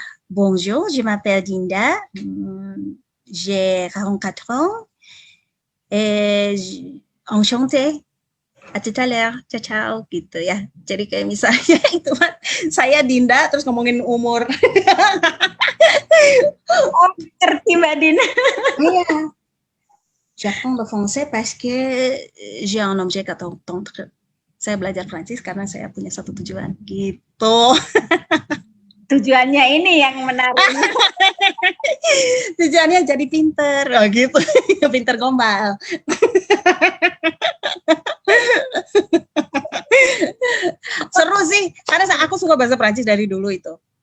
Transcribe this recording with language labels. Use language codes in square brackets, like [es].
[fr] Bonjour, je m'appelle Dinda, j'ai 44 ans, et enchantée, à tout à l'heure, ciao, [id] gitu ya. Jadi kayak misalnya itu saya Dinda, terus ngomongin umur. Oh, ngerti Mbak Din. Iya. [fr] J'apprends le français parce que j'ai un objet à attendre. [id] Saya belajar Prancis karena saya punya satu tujuan, gitu. tujuannya ini yang menarik. Tujuannya jadi pinter, oh gitu, pinter gombal. Seru sih, karena aku suka bahasa Prancis dari dulu itu.